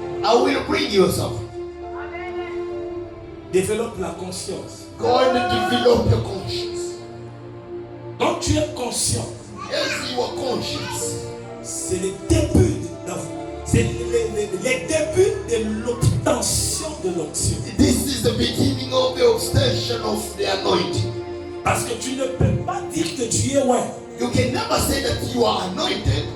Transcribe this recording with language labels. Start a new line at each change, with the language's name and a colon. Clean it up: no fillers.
English: I will bring you something.
French: Développe la conscience.
English: Go and develop your conscience.
French: Donc tu es conscient.
English: Yes, you are conscious.
French: C'est le début c'est le début de l'obtention de l'onction.
English: This is the beginning of the obsession of the anointing.
French: Parce que tu ne peux pas dire que tu es ouais
English: You can never say that you are anointed